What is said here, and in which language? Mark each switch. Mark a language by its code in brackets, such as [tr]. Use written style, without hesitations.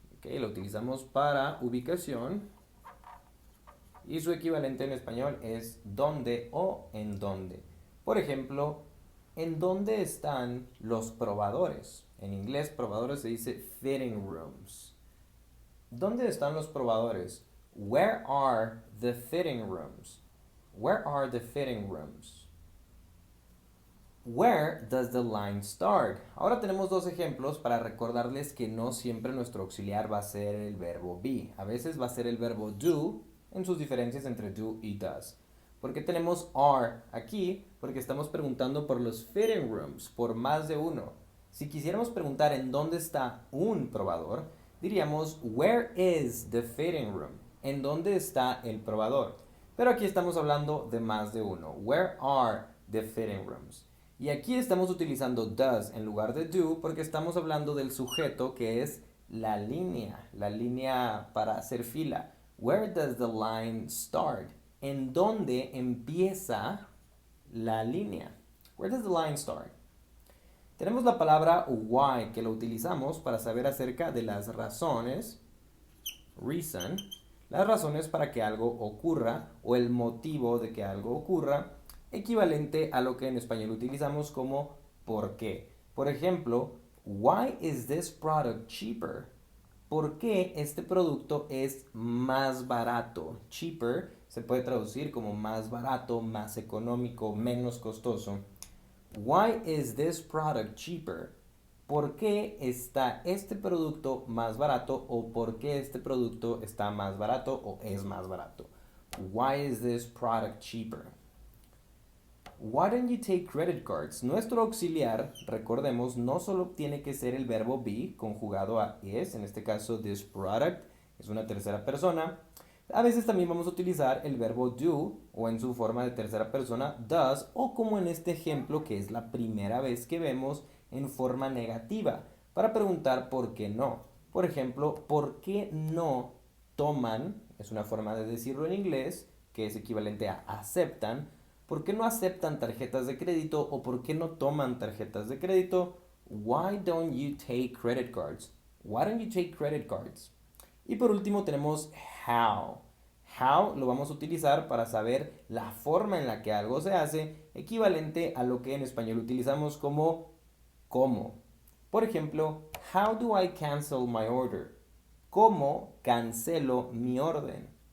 [es] ¿Okay? Lo utilizamos para ubicación y su equivalente en español es dónde o en dónde. Por ejemplo, ¿en dónde están los probadores? En inglés, probadores se dice fitting rooms. ¿Dónde están los probadores? [en] Where are the fitting rooms? Where are the fitting rooms? Where does the line start? [es] Ahora tenemos dos ejemplos para recordarles que no siempre nuestro auxiliar va a ser el verbo be. A veces va a ser el verbo do en sus diferencias entre do y does. ¿Por qué tenemos are aquí? Porque estamos preguntando por los fitting rooms, por más de uno. Si quisiéramos preguntar en dónde está un probador, diríamos [en] where is the fitting room? [es] ¿En dónde está el probador? Pero aquí estamos hablando de más de uno. [en] Where are the fitting rooms? [es] Y aquí estamos utilizando does en lugar de do porque estamos hablando del sujeto que es la línea para hacer fila. [en] Where does the line start? [es] ¿En dónde empieza la línea? [en] Where does the line start? [es] Tenemos la palabra why que lo utilizamos para saber acerca de las razones, reason, las razones para que algo ocurra o el motivo de que algo ocurra, equivalente a lo que en español utilizamos como ¿por qué? Por ejemplo, [en] why is this product cheaper? [es] ¿Por qué este producto es más barato? Cheaper se puede traducir como más barato, más económico, menos costoso. [en] Why is this product cheaper? [es] ¿Por qué está este producto más barato o por qué este producto está más barato o es más barato? [en] Why is this product cheaper? Why don't you take credit cards? [es] Nuestro auxiliar, recordemos, no solo tiene que ser el verbo be conjugado a is, en este caso this product es una tercera persona. A veces también vamos a utilizar el verbo do o en su forma de tercera persona does o como en este ejemplo que es la primera vez que vemos en forma negativa para preguntar por qué no. Por ejemplo, ¿por qué no toman? Es una forma de decirlo en inglés que es equivalente a aceptan. ¿Por qué no aceptan tarjetas de crédito o por qué no toman tarjetas de crédito? [en] Why don't you take credit cards? Why don't you take credit cards? [es] Y por último tenemos how. How lo vamos a utilizar para saber la forma en la que algo se hace, equivalente a lo que en español utilizamos como cómo. Por ejemplo, [en] how do I cancel my order? [es] ¿Cómo cancelo mi orden?